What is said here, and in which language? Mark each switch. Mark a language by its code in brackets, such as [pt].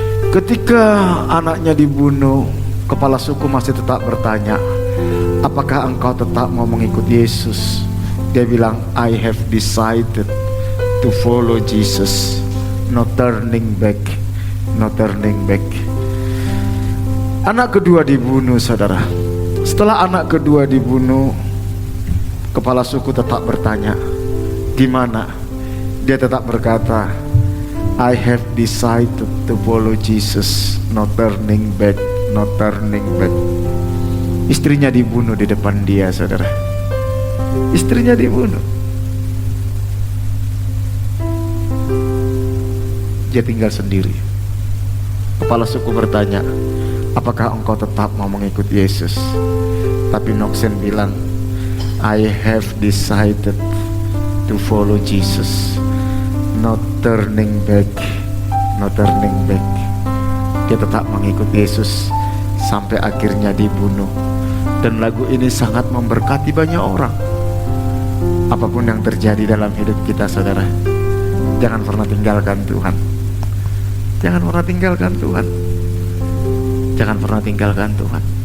[id] Ketika anaknya dibunuh, kepala suku masih tetap bertanya, apakah engkau tetap mau mengikut Yesus? [en] Dia bilang, I have decided to follow Jesus. No turning back, no turning back. [id] Anak kedua dibunuh, saudara. Setelah anak kedua dibunuh, kepala suku tetap bertanya, gimana? [en] Dia tetap berkata, I have decided to follow Jesus. No turning back, no turning back. [id] Istrinya dibunuh di depan dia, saudara. Istrinya dibunuh. Dia tinggal sendiri. Kepala suku bertanya, apakah engkau tetap mau mengikut Yesus? [en] Tapi Noxen bilang, I have decided to follow Jesus. No turning back, no turning back. [id] Dia tetap mengikut Yesus sampai akhirnya dibunuh. Dan lagu ini sangat memberkati banyak orang. Apapun yang terjadi dalam hidup kita, saudara, jangan pernah tinggalkan Tuhan. Jangan pernah tinggalkan Tuhan. Jangan pernah tinggalkan Tuhan.